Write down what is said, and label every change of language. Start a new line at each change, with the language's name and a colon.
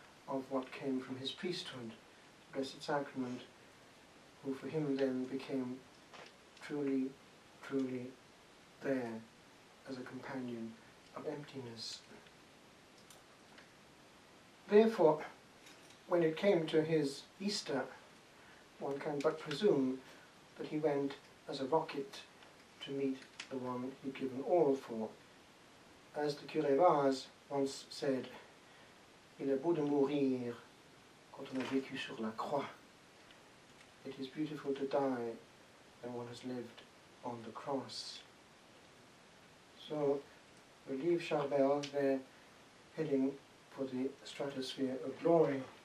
English: of what came from his priesthood, the Blessed Sacrament, who for him then became truly, truly there as a companion of emptiness. Therefore, when it came to his Easter, one can but presume that he went as a rocket to meet the one he'd given all for. As the Curé Vaz once said,
French: il est beau de mourir quand on a vécu sur la croix.
English: It is beautiful to die when one has lived on the cross. So we leave Charbel there, heading for the stratosphere of glory.